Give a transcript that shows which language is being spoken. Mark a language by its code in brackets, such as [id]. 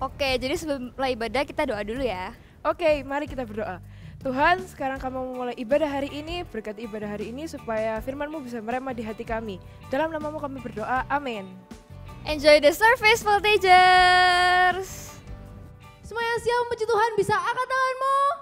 [id] Oke, jadi sebelum mulai ibadah kita doa dulu ya. Oke, mari kita berdoa. Tuhan, sekarang kami memulai ibadah hari ini, berkati ibadah hari ini supaya firman-Mu bisa meremah di hati kami. Dalam nama-Mu kami berdoa, amin. [en] Enjoy the service Voltagers. [id] Semua yang siap memuji Tuhan bisa angkat tanganmu.